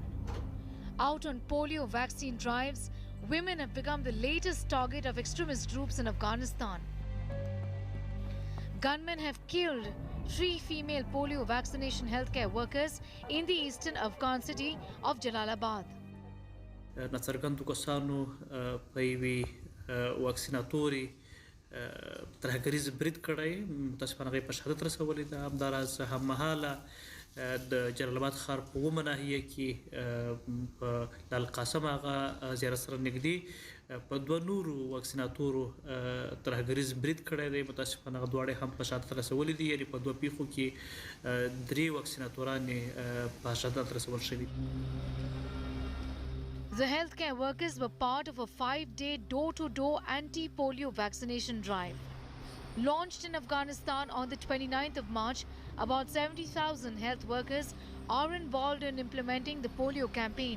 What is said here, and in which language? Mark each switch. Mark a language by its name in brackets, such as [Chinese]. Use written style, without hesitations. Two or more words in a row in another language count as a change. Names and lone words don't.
[English] Out on polio vaccine drives, women have become the latest target of extremist groups in Afghanistan. Gunmen have killed 3 female polio vaccination healthcare workers in the eastern Afghan city of Jalalabad. [Pashto] ترهګریز برید کړی متاسفانه غي په شهادت رسولې ده همداراز هم مهاله د جلال آباد ښار په ومه ناحیه کې په لال قاسم هغه زیارت سره نږدې په 2 نورو واکسیناتورو ترهګریز برید کړی دی متاسفانه هغه دواړه هم په شهادت رسولې دي یعنی په 2 پیښو کې 3 واکسیناتوران په شهادت رسول شوي. [English] The healthcare workers were part of a 5-day door-to-door anti-polio vaccination drive. Launched in Afghanistan on the 29th of March, about 70,000 health workers are involved in implementing the polio campaign.